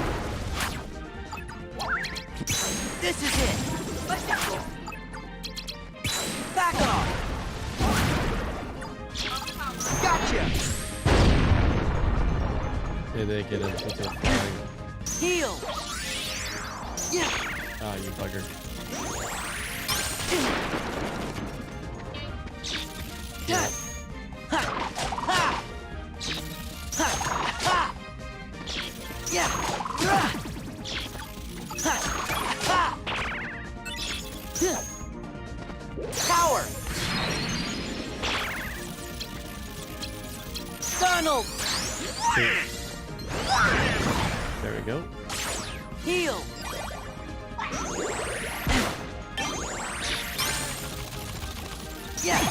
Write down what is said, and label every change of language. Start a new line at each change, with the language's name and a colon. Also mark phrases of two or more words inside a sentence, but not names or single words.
English: This is it! Back off! Gotcha! Yeah, they get into a fight. Heal. Yeah. Ah, you bugger. Ha. Ha. Ha. Ha. Ha. Yeah. Rah. Ha. Ha. Yeah. Power. Donald. There we go. Heal. Yeah.